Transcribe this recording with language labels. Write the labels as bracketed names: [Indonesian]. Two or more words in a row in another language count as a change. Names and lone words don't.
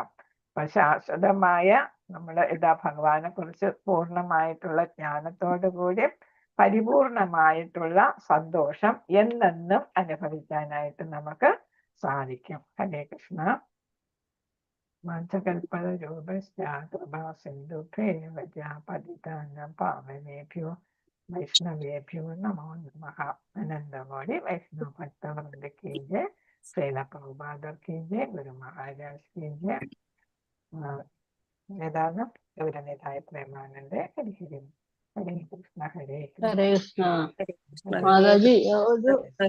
[Malayalam] അപ്പൊ ശാശ്വതമായ നമ്മള് ഭഗവാനെ കുറിച്ച് പൂർണ്ണമായിട്ടുള്ള ജ്ഞാനത്തോടു കൂടി പരിപൂർണമായിട്ടുള്ള സന്തോഷം എന്നെന്നും അനുഭവിക്കാനായിട്ട് നമുക്ക് സാധിക്കും. ഹരേ കൃഷ്ണ. [Sanskrit] വാഞ്ചകൽപതരൂപശ്ചാകൃപാസിന്ധുഭേവജാപതിതാനാം പാവനേഭ്യോ വൈഷ്ണവേഭ്യോ നമോ നമഃ. അനന്തകോടി വൈഷ്ണവ ഭക്തവൃന്ദ [Hindi] की जय, श्रील प्रभुपाद की जय, गुरु महाराज की जय. [Malayalam] ഏതാണ് ഗൗരനിതായ പ്രേമാനന്ദ. ഹരി ഹരി. ഹരേ കൃഷ്ണ. ഹരേ ഹരേ കൃഷ്ണ. കൃഷ്ണ. മാതാജി ഒരു